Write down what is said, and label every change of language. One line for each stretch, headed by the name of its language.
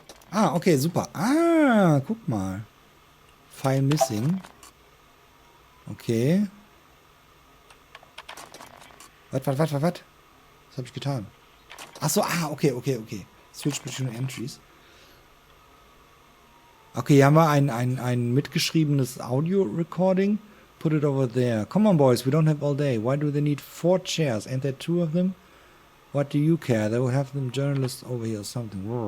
German: Ah, okay, super. Ah, guck mal.
English: File missing.
German: Okay. Was? Was habe ich getan? Achso, okay.
English: Switch between entries.
German: Okay, hier haben wir ein mitgeschriebenes Audio-Recording.
English: Put it over there. Come on, boys, we don't have all day. Why do they need 4 chairs? Ain't there 2 of them? What do you care? They will have them journalists over here or something.